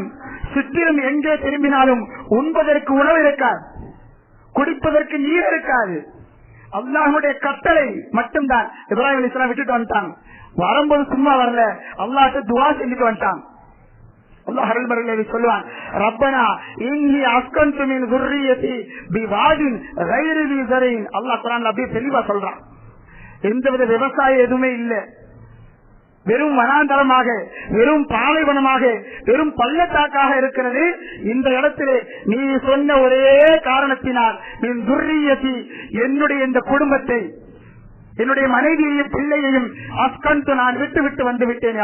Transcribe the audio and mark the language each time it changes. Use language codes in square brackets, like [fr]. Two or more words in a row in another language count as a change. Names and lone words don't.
[ta] சுற்றிலும் எங்கே திரும்பினாலும் உண்பதற்கு உணவு இருக்காது, குடிப்பதற்கு நீர் இருக்காது. அல்லாஹ்வுடைய கட்டளை மட்டும்தான். இப்ராஹிம் அலைஹிஸ்ஸலாம் விட்டுட்டு வந்துட்டாங்க. வரும்போது சும்மா வரல, அல்லாஹ்ட்ட துஆ செஞ்சுட்டு வந்துட்டாங்க. அல்லாஹ் அருள்மறையிலே சொல்லுவான், [ar] ربنا إني أسكنت من ذُرِّيَّتِي بِوَادٍ غَيْرِ ذِي زَرْعٍ. [ta] அல்லாஹ் குர்ஆன்ல அப்படியே தெளிவா சொல்றான், எந்தவித விவசாயம் எதுவுமே இல்லை, வெறும் வனாந்தரமாக, வெறும் பாலைவனமாக, வெறும் பள்ளத்தாக்காக இருக்கிறது. இந்த இடத்திலே நீ சொன்ன ஒரே காரணத்தினால் [ar] من ذريتي [ta] என்னுடைய இந்த குடும்பத்தை, என்னுடைய மனைவியையும் பிள்ளையையும் அஸ்கன்து நான் விட்டு விட்டு வந்து விட்டேன்.